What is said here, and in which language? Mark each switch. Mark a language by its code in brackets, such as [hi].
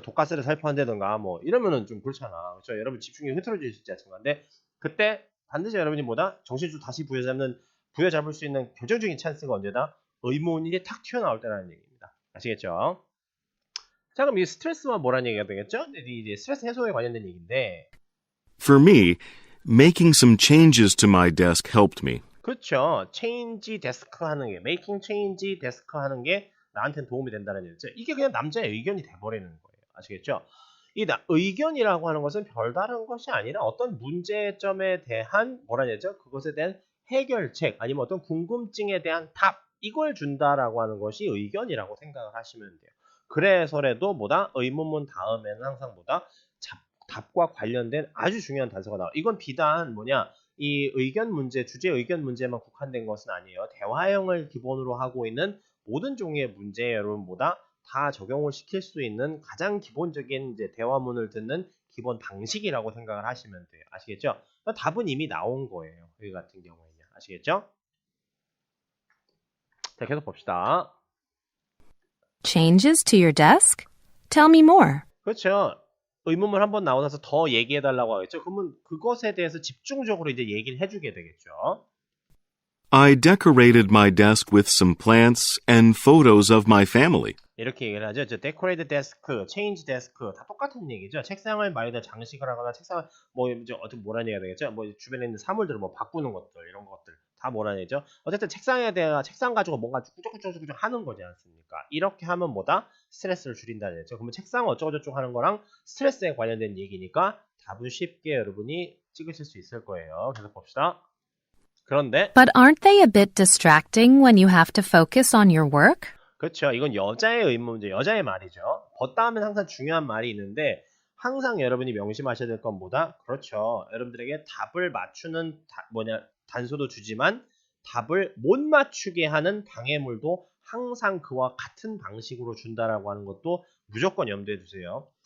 [ko] 독가스를 살포한다든가 이러면은 좀 그렇잖아. 그렇죠? 여러분 집중력이 흐트러질 수 있지 않습니까? 근데 그때 반드시 여러분이 정신줄 다시 부여잡을 수 있는 결정적인 찬스가 언제다? 의문이 탁 튀어나올 때라는 얘기입니다. 아시겠죠? 자, 그럼 이 스트레스와 뭐라는 얘기가 되겠죠? 이제 스트레스 해소에 관련된 얘기인데. [en] For me, making some changes to my desk helped me. [ko] 그렇죠. change desk 하는 게, making change desk 하는 게 나한테는 도움이 된다는 얘기죠. 이게 그냥 남자의 의견이 돼버리는 거예요. 아시겠죠? 의견이라고 하는 것은 별다른 것이 아니라 어떤 문제점에 대한 뭐라는 얘기죠? 그것에 대한 해결책 아니면 어떤 궁금증에 대한 답 이걸 준다라고 하는 것이 의견이라고 생각을 하시면 돼요. 그래서라도 의문문 다음에는 항상 답과 관련된 아주 중요한 단서가 나와요. 이건 비단 이 의견 문제, 주제 의견 문제만 국한된 것은 아니에요. 대화형을 기본으로 하고 있는 모든 종류의 문제에 여러분 다 적용을 시킬 수 있는 가장 기본적인 대화문을 듣는 기본 방식이라고 생각을 하시면 돼요. 아시겠죠? 답은 이미 나온 거예요. 여기 같은 경우에는. 아시겠죠? 자, 계속 봅시다. [en] Changes to your desk? Tell me more. [ko] 그렇죠. 의문문 한번 나오고 나서 더 얘기해달라고 하겠죠. 그러면 그것에 대해서 집중적으로 이제 얘기를 해주게 되겠죠. [en] I decorated my desk with some plants and photos of my family. [ko] 이렇게 얘기를 하죠. decorate desk, change desk 다 똑같은 얘기죠. 책상을 말에다 장식을 하거나 책상을 어떻게 뭐라는 얘기가 되겠죠. 주변에 있는 사물들을 바꾸는 것들 이런 것들 다 뭐라는 얘기죠. 어쨌든 책상 가지고 뭔가 꾸적꾸적 하는 거지 않습니까? 이렇게 하면 스트레스를 줄인다는 얘기죠. 그러면 책상 어쩌고저쩌고 하는 거랑 스트레스에 관련된 얘기니까 답은 쉽게 여러분이 찍으실 수 있을 거예요. 계속 봅시다. 그런데 [en] But aren't they a bit distracting when you have to focus on your work? [ko] 그렇죠. 이건 여자의 의문이죠. 여자의 말이죠. 다음엔 항상 중요한 말이 있는데 항상 여러분이 명심하셔야 될 건 그렇죠. 여러분들에게 답을 맞추는 단서도 주지만 답을 못 맞추게 하는 방해물도 항상 그와 같은 방식으로 준다라고 하는 것도 무조건 염두에 두세요.